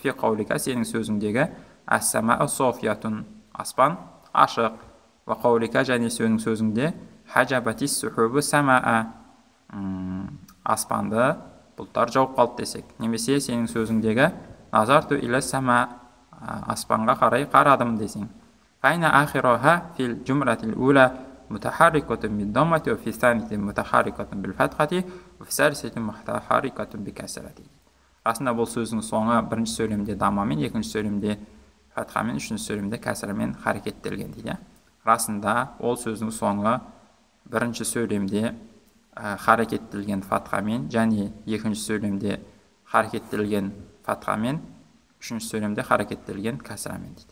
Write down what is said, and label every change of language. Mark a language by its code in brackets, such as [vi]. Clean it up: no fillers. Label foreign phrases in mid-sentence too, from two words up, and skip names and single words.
[ar] في قولك, [kk] сенің сөзіңдегі [ar] السماء صافية, [kk] аспан ашық. [ar] وقولك, [kk] және сенің сөзіңде [ar] حجبت السحب السماء, [kk] аспанды бұлттар жауып қалды десек. Немесе сенің сөзіңдегі [ar] نظرت إلى السماء, [kk] аспанға қарай қарадым десең. [ar] فإن آخرها في الجملة الأولى متحركة بالضمة و في الثانية متحركة بالفتحة و في الثالثة متحركة بالكسرة. [kk] Расында бұл сөздің соңы бірінші сөйлемде дамамен, екінші сөйлемде фатхамен, үшінші сөйлемде кәсірмен харекеттелген дейді. Расында ол сөздің соңы бірінші сөйлемде харекеттелген фатхамен, және екінші сөйлемде харекеттелген фатхамен, үшінші сөйлемде харекеттелген кәсірмен дейді.